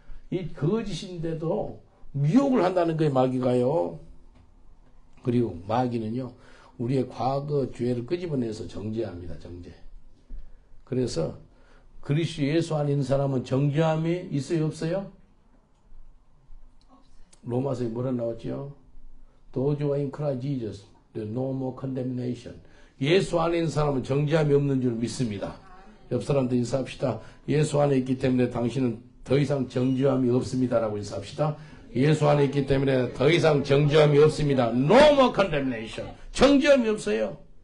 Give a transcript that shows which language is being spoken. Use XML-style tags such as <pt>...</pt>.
<ko>이 거짓인데도 미혹을 한다는 거예요. 마귀가요. 그리고 마귀는요. 우리의 과거 죄를 끄집어내서 정죄합니다. 정죄. 그래서 그리스도 예수 안에 있는 사람은 정죄함이 있어요? 없어요? 로마서에 뭐라 나왔죠?</ko> <en>Those who are in Christ Jesus, there is no more condemnation.</en> <ko>예수 안에 있는 사람은 정죄함이 없는 줄 믿습니다. 옆 사람도 인사합시다. 예수 안에 있기 때문에 당신은 더 이상 정죄함이 없습니다라고 인사합시다. 예수 안에 있기 때문에 더 이상 정죄함이 없습니다.</ko> <en>No more condemnation.</en> <ko>정죄함이 없어요.</ko>